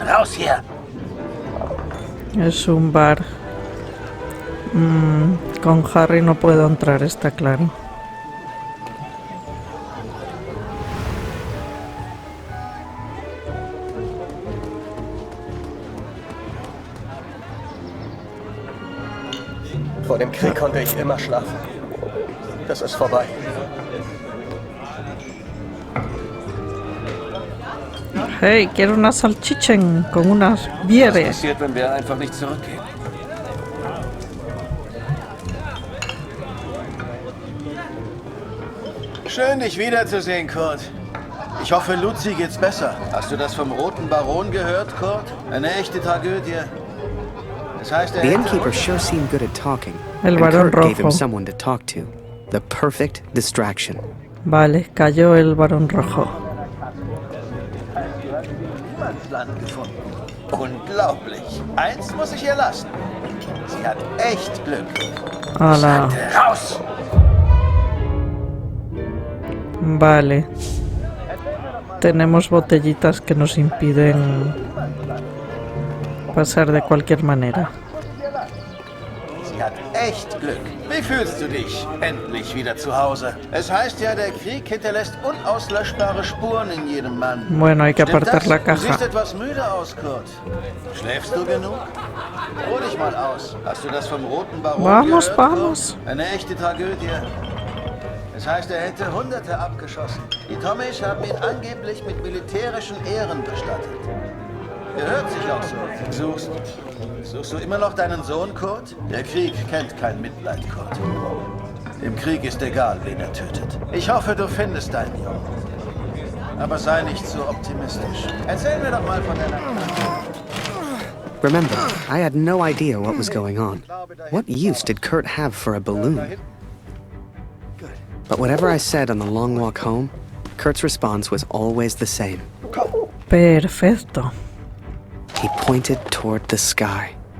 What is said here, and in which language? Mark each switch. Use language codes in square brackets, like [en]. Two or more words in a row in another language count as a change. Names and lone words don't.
[de] Raus hier! [es] Es un bar. Con Harry no puedo entrar, está claro. [de] Vor dem Krieg konnte ich immer schlafen. Das ist vorbei. [es] Hey, quiero una salchichen con unas [de] Was Biere. passiert, wenn wir einfach nicht zurückgehen? Schön, dich wiederzusehen, Kurt. Ich hoffe, Luzi geht's besser. Hast du das vom Roten Baron gehört, Kurt? Eine echte Tragödie. Das heißt, [en] The innkeeper sure seemed good at talking, [es] El [en] and [es] Barón [en] Kurt gave him [es] Rojo. [en] someone to talk to. The perfect distraction. [es] Vale, cayó el Barón Rojo. [de] Land gefunden. Unglaublich. Eins muss ich ihr lassen. Sie hat echt Glück. [es] Ala. [de] Raus! [es] Vale. Tenemos botellitas que nos impiden pasar de cualquier manera. [de] Sie hat echt Glück. Wie fühlst du dich? Endlich wieder zu Hause. Es heißt ja, der Krieg hinterlässt unauslöschbare Spuren in jedem Mann. [es] Bueno, hay que [de] Stimmt [es] apartar [de] das? [es] la [de] Du [es] caja. [de] siehst etwas müde aus, Kurt. Schläfst du genug? Ruh dich mal aus. Hast du das vom Roten Baron [es] Vamos, [de] gehört, [es] vamos. [de] Kurt? Eine echte Tragödie. Es heißt, er hätte Hunderte abgeschossen. Die Tommies haben ihn angeblich mit militärischen Ehren bestattet. Er hört sich auch so. Suchst du immer noch deinen Sohn, Kurt? Der Krieg kennt kein Mitleid, Kurt. Im Krieg ist egal, wen er tötet. Ich hoffe, du findest deinen Jungen. Aber sei nicht so optimistisch. Erzähl mir doch mal von deiner... [en] Remember, I had no idea what was going on. What use did Kurt have for a balloon? But whatever I said on the long walk home, Kurt's response was always the same. [es] Perfecto. [en] He pointed toward the sky.